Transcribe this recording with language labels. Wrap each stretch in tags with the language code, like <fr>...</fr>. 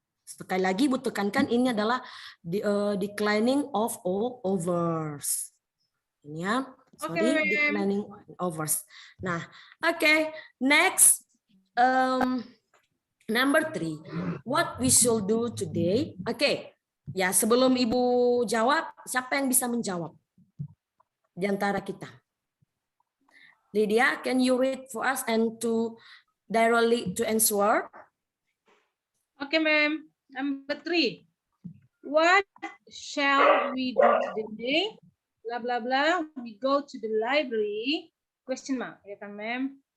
<id>Sekali lagi Ibu tekankan ini adalah declining of offers. Ini ya,</id> <en>sorry, declining offers. Nah, oke, next, number 3, what we should do today?</en> <id>Oke, ya sebelum Ibu jawab, siapa yang bisa menjawab di antara kita?</id> <en>Lydia, can you read for us and to directly to answer? Okay, ma'am. Number 3. What shall we do today? Blah, blah, blah. We go to the library. Question mark.</en> <id>Ya kan,</id> <en>ma'am?</en>